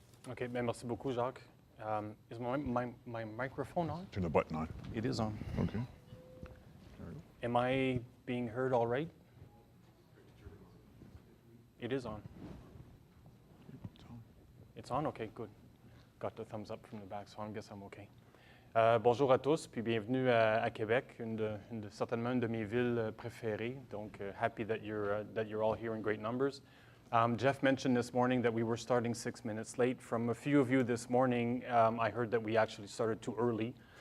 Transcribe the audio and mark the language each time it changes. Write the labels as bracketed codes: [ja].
[en] Okay, [fr] merci beaucoup, [en] Jacques. Is my microphone on? Turn the button on. It is on. Okay. Am I being heard all right? It is on. It's on? Okay, good. Got the thumbs up from the back, so I guess I'm okay. [fr] Bonjour à tous, puis bienvenue à Québec, certainement une de mes villes préférées. [en] Donc, happy that you're all here in great numbers. Jeff mentioned this morning that we were starting 6 minutes late. From a few of you this morning, I heard that we actually started too early.